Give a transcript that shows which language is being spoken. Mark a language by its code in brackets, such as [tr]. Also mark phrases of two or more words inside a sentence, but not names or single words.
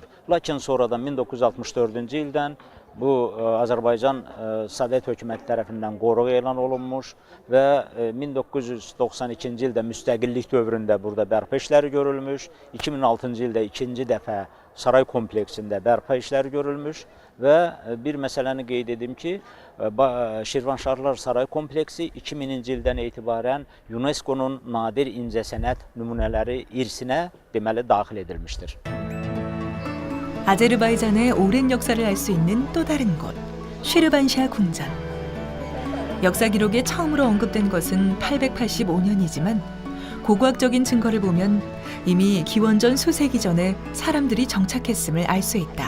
[az] Lakin sonradan 1964-cü ildən bu Azərbaycan Sovet hökuməti tərəfindən qoruq elan olunmuş və 1992-ci ildə müstəqillik dövründə burada bərpa işləri görülmüş, 2006-cı ildə ikinci dəfə saray kompleksində bərpa işləri görülmüş və bir məsələni qeyd edim ki, Şirvanşahlar Saray kompleksi 2000-ci ildən etibarən UNESCO-nun nadir incəsənət nümunələri irsinə deməli daxil edilmişdir. [ko] 아제르바이잔의 오랜 역사를 알 수 있는 또 다른 곳, 쉬르반샤 궁전. 역사 기록에 처음으로 언급된 것은 885년이지만 고고학적인 증거를 보면 이미 기원전 수세기 전에 사람들이 정착했음을 알 수 있다.